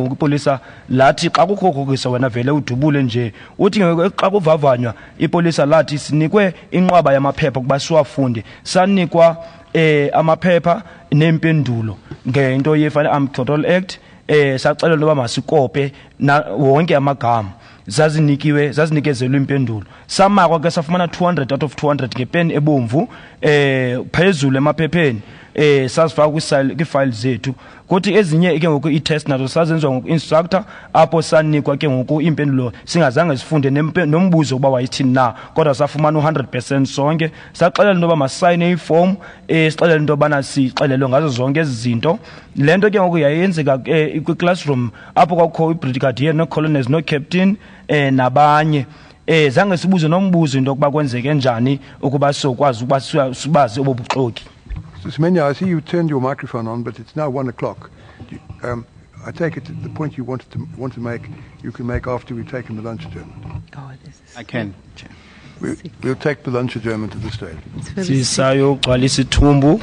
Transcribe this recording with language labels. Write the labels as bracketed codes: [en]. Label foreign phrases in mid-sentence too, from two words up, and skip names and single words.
[xh] ngokupolisa lathi xa kukhokokisa wena vele udubule nje uthi xa kuvavanywa ipolisa lathi sinikwe inqwaba yamaphepha kuba siwafunde sanikwa amaphepha nempendulo ngento ye-Firearms Control Act sacela noba masikope na wonke amagama zazinikezelwe impendulo samakwa ke safumana [en] 200 out of 200 [xh] ngepen ebomvu phezulu emaphepheni sazifaka kwi-file zethu kuthi ezinye ke ngoku i-test nazo sazenziwa ngoku-instructor apho sanikwa ke ngoku impendulo singazange sifunde nombuzo ukuba wayithini na kodwa safumana 100% sonke saxelela into yoba masayine iform sixelela into yobana sixelelwe ngazo zonke ezi zinto le nto ke ngoku yayenzeka kwi-classroom apho kwakukho i-brigadier no-colonels no-captain nabanye zange sibuze nombuzo into yokuba kwenzeke njani ukuba sokwazi ukuba sibazi obo buxoki. [en] Semenya, I see you turned your microphone on, but it's now 1 o'clock. I take it the point you want to make, you can make after we've taken the lunch turn. I can, Chair. We'll take the lunch adjournment at this stage. [xh] Sisayogcwalisa ithumbu.